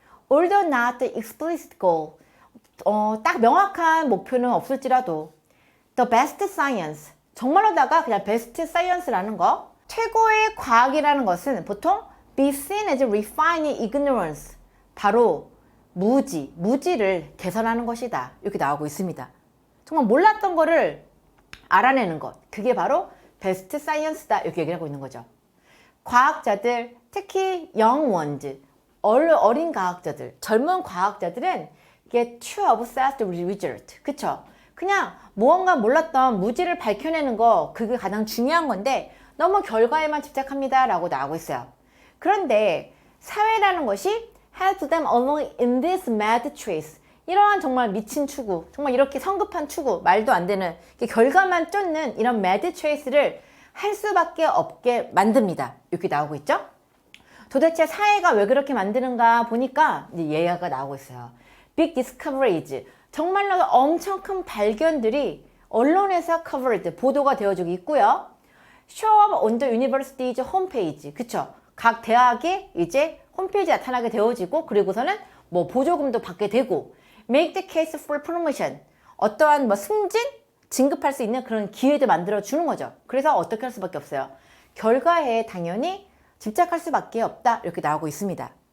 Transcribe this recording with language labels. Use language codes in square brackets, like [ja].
[en] Although not the explicit goal, [ko] 딱 명확한 목표는 없을지라도 [en] the best science, [ko] 정말로다가 그냥 best science라는 거, 최고의 과학이라는 것은 보통 [en] be seen as refining ignorance, [ko] 바로 무지를 개선하는 것이다. 이렇게 나오고 있습니다. 정말 몰랐던 거를 알아내는 것, 그게 바로 베스트 사이언스다. 이렇게 얘기를 하고 있는 거죠. 과학자들, 특히 [en] young ones, [ko] 어린 과학자들, 젊은 과학자들은 [en] get too obsessed with result. [ko] 그쵸? 그냥 무언가 몰랐던 무지를 밝혀내는 거, 그게 가장 중요한 건데 너무 결과에만 집착합니다. 라고 나오고 있어요. 그런데 사회라는 것이 [en] help them along in this mad chase. [ko] 이러한 정말 미친 추구, 정말 이렇게 성급한 추구, 말도 안 되는 결과만 쫓는 이런 [en] mad chase [ko] 를 할 수밖에 없게 만듭니다. 이렇게 나오고 있죠? 도대체 사회가 왜 그렇게 만드는가 보니까 이제 예화가 나오고 있어요. [en] Big discoveries, [ko] 정말로 엄청 큰 발견들이 언론에서 covered, 보도가 되어지고 있고요. [en] Show up on the university's homepage, [ko] 그쵸? 각 대학의 이제 홈페이지에 나타나게 되어지고, 그리고서는 뭐 보조금도 받게 되고, [en] make the case for promotion, [ko] 어떠한 뭐 승진? 진급할 수 있는 그런 기회도 만들어 주는 거죠. 그래서 어떻게 할 수밖에 없어요. 결과에 당연히 집착할 수밖에 없다. 이렇게 나오고 있습니다.